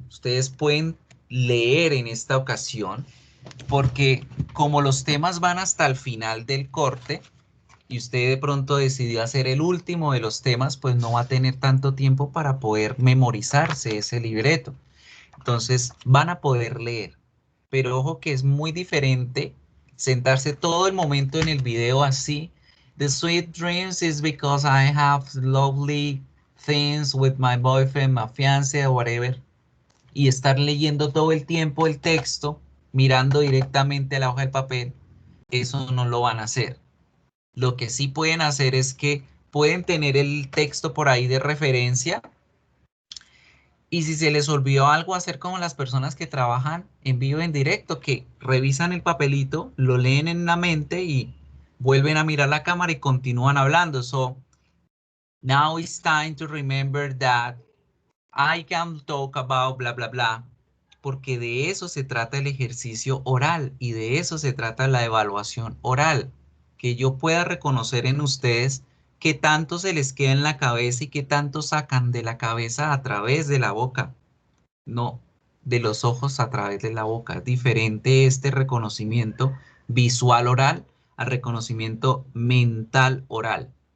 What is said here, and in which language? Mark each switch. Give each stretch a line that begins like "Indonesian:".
Spanish: Ustedes pueden leer en esta ocasión porque como los temas van hasta el final del corte y usted de pronto decidió hacer el último de los temas, pues no va a tener tanto tiempo para poder memorizarse ese libreto. Entonces van a poder leer. Pero ojo que es muy diferente sentarse todo el momento en el video así.
English: The sweet dreams is because I have lovely things with my boyfriend, my fiancé, or whatever.
Spanish: Y estar leyendo todo el tiempo el texto, mirando directamente a la hoja del papel. Eso no lo van a hacer. Lo que sí pueden hacer es que pueden tener el texto por ahí de referencia. Y si se les olvidó algo, hacer como las personas que trabajan en vivo en directo, que revisan el papelito, lo leen en la mente y vuelven a mirar la cámara y continúan hablando.
English: So, now it's time to remember that I can talk about bla, bla, bla.
Spanish: Porque de eso se trata el ejercicio oral y de eso se trata la evaluación oral. Que yo pueda reconocer en ustedes qué tanto se les queda en la cabeza y qué tanto sacan de la cabeza a través de la boca. No, de los ojos a través de la boca. Es diferente este reconocimiento visual oral al reconocimiento mental oral.